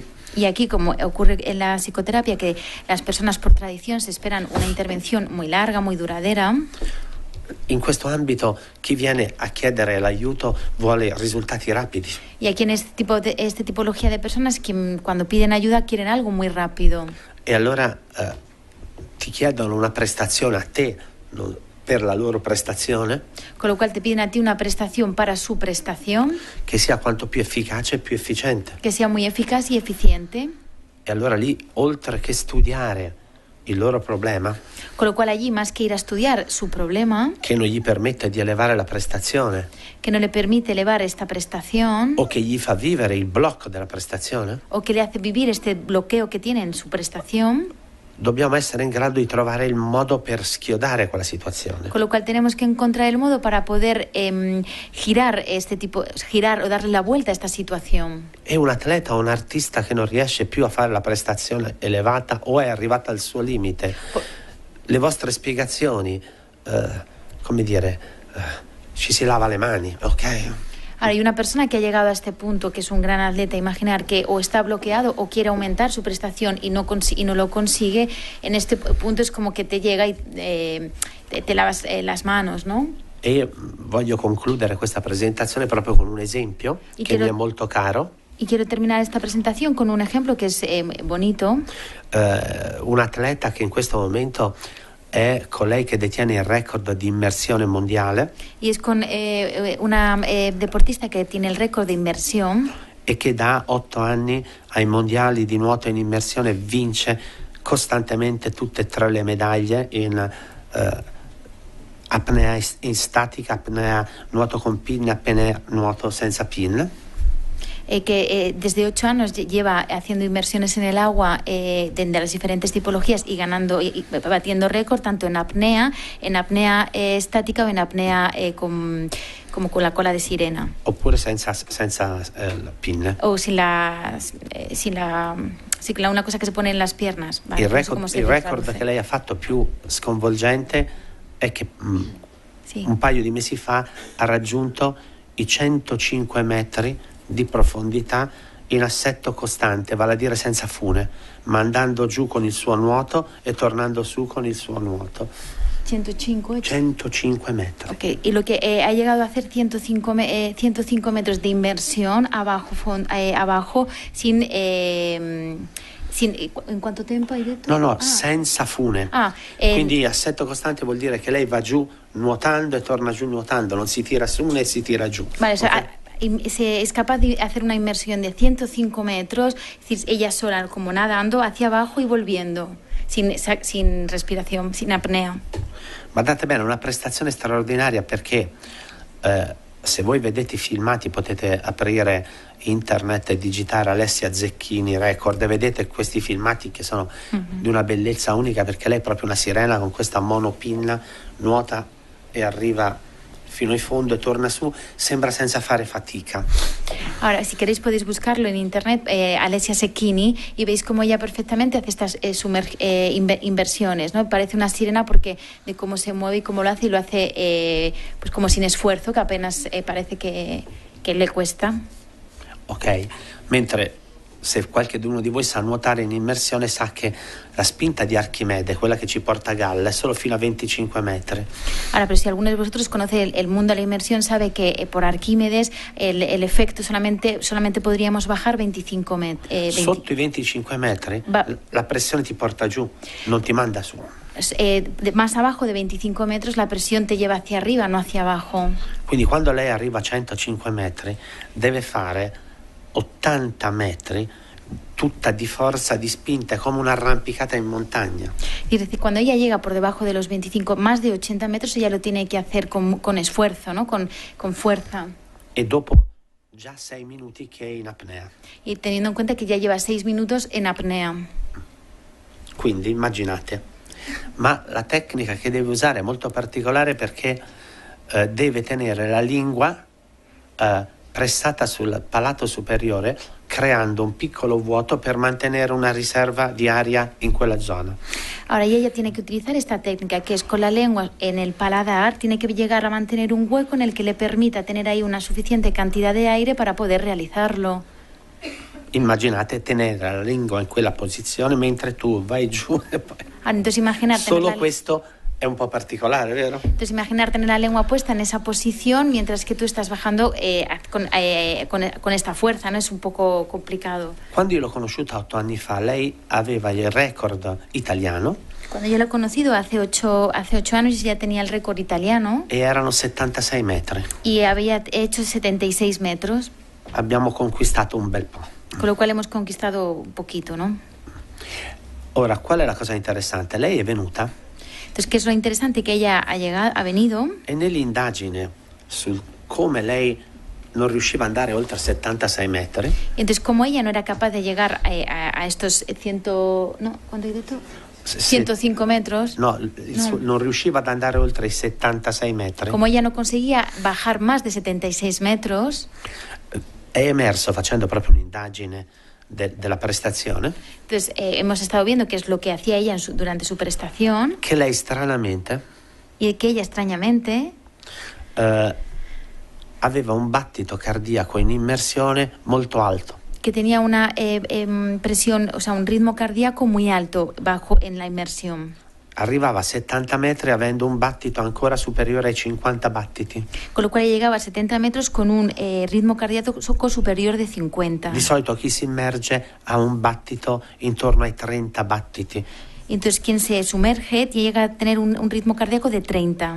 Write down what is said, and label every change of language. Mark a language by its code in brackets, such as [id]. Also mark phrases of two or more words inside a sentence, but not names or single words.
[es] Y aquí, como ocurre en la psicoterapia, que las personas por tradición se esperan una intervención muy larga, muy duradera. [it] In questo ambito chi viene a chiedere l'aiuto vuole risultati rapidi. [es] Y aquí en esta tipología de personas que cuando piden ayuda quieren algo muy rápido. [it] E allora ti chiedono una prestazione a te per la loro prestazione. [es] Con lo cual te piden a ti una prestación para su prestación. [it] Che sia quanto più efficace e più efficiente. [es] Que sea muy eficaz y eficiente. [it] E allora lì, oltre che studiare il loro problema, [es] con lo cual allí, más que ir a estudiar su problema, [it] che non gli permette di elevare la prestazione, [es] que no le permite elevar esta prestación, [it] o che gli fa vivere il blocco della prestazione, [es] o que le hace vivir este bloqueo que tiene en su prestación, [it] dobbiamo essere in grado di trovare il modo per schiodare quella situazione. [es] Con lo cual tenemos que encontrar el modo para poder girar o darle la vuelta a esta situación. [it] È un atleta o un artista che non riesce più a fare la prestazione elevata o è arrivata al suo limite. Le vostre spiegazioni, come dire, ci si lava le mani, ok? [es] Ahora, hay una persona que ha llegado a este punto, que es un gran atleta, imaginar que o está bloqueado o quiere aumentar su prestación y no lo consigue, en este punto es como que te llega y te lavas las manos, ¿no? [it] E voglio concludere questa presentazione proprio con un esempio che mi è molto caro. [es] Y quiero terminar esta presentación con un ejemplo que es bonito. [it] Un atleta che in questo momento è colei che detiene il record di immersione mondiale. [es] Y es con una deportista que tiene el récord de inmersión. [it] E che da 8 anni ai mondiali di nuoto in immersione vince costantemente tutte e 3 le medaglie in apnea in statica, apnea nuoto con pin, apnea nuoto senza pin. [es] Que desde 8 años lleva haciendo inmersiones en el agua de las diferentes tipologías y ganando y batiendo récord tanto en apnea estática o en apnea como con la cola de sirena. [it] Oppure senza pin. [es] O una cosa que se pone en las piernas. Vale, [it] il record che lei ha fatto più sconvolgente è che un paio di mesi fa ha raggiunto i 105 metri di profondità in assetto costante, vale a dire senza fune, ma andando giù con il suo nuoto e tornando su con il suo nuoto. [es] 105 metros. Okay. Y lo que ha llegado a hacer 105 metros de inmersión abajo sin [it] in quanto tempo hai detto? No, senza fune. Quindi assetto costante vuol dire che lei va giù nuotando e torna giù nuotando, non si tira su né si tira giù. [es] Vale, okay. Es capaz de hacer una inmersión de 105 metros, es decir, ella sola como nadando hacia abajo y volviendo, sin respiración, sin apnea. [it] Guardate bene, è una prestazione straordinaria perché se voi vedete i filmati potete aprire internet e digitare Alessia Zecchini record e vedete questi filmati che sono di una bellezza unica, perché lei è proprio una sirena con questa monopinna, nuota e arriva fino in fondo e torna su, sembra senza fare fatica. [es] Ahora, si queréis podéis buscarlo en internet, Alessia Zecchini, y veis cómo ella perfectamente hace estas inversiones, ¿no? Parece una sirena porque de cómo se mueve y cómo lo hace, y lo hace pues como sin esfuerzo, que apenas parece que le cuesta. [it] Ok, mentre se qualcuno di voi sa nuotare in immersione sa che la spinta di Archimede, quella che ci porta a galla, è solo fino a 25 metri. [es] Ahora, pero si alguno de vosotros conoce el mundo de la inmersión, sabe que por Arquímedes el efecto solamente podríamos bajar 25 metri. [it] Sotto i 25 metri la pressione ti porta giù, non ti manda su. [es] más abajo de 25 metros la presión te lleva hacia arriba, no hacia abajo. [it] Quindi quando lei arriva a 105 metri deve fare 80 metri tutta di forza, di spinta, come un'arrampicata in montagna. [es] Es decir, cuando ella llega por debajo de los 25, más de 80 metros, ella lo tiene que hacer con esfuerzo, ¿no? Con fuerza. [it] E dopo già 6 minuti che è in apnea. [es] Y teniendo en cuenta que ya lleva 6 minutos en apnea. [it] Quindi immaginate, ma la tecnica che deve usare è molto particolare perché deve tenere la lingua pressata sul palato superiore, creando un piccolo vuoto per mantenere una riserva di aria in quella zona. [es] Ahora ella tiene que utilizar esta técnica, que es con la lengua en el paladar, tiene que llegar a mantener un hueco en el que le permita tener ahí una suficiente cantidad de aire para poder realizarlo. [it] Immaginate tenere la lingua in quella posizione mentre tu vai giù e poi... [es] Entonces imaginar [it] Solo questo è un po' particolare, vero? [es] Entonces imaginar tener la lengua puesta en esa posición mientras que tú estás bajando con esta fuerza, ¿no? Es un poco complicado. [it] Quando io l'ho conosciuta 8 anni fa, lei aveva il record italiano. [es] Cuando yo lo he conocido hace 8 años ya tenía el récord italiano. [it] E erano 76 metri. [es] Y había hecho 76 metros. [it] Abbiamo conquistato un bel po'. [es] Con lo cual hemos conquistado un poquito, ¿no? [it] Ora, qual è la cosa interessante? Lei è venuta. [es] Entonces, ¿qué es lo interesante? Que ella ha venido. [it] E nell'indagine su come lei non riusciva ad andare oltre 76 metri. [es] Entonces, como ella no era capaz de llegar a estos 100, ¿no? ¿Cuánto [it] hai detto? [es] 105 metros. [it] No, non riusciva ad andare oltre i 76 metri. [es] Como ella no conseguía bajar más de 76 metros. [it] È emerso facendo proprio un'indagine della prestazione. [es] Entonces, hemos estado viendo qué es lo que hacía ella durante su prestación. [it] Che lei stranamente. [es] Y que ella extrañamente. [it] Aveva un battito cardiaco in immersione molto alto. [es] Que tenía una presión, o sea, un ritmo cardíaco muy alto bajo en la inmersión. [it] Arrivava a 70 metri avendo un battito ancora superiore ai 50 battiti. [es] Con lo cual llegaba a 70 metros con un ritmo cardíaco superior de 50. [it] Di solito chi si immerge ha un battito intorno ai 30 battiti. [es] Entonces quien se sumerge llega a tener un ritmo cardíaco de 30.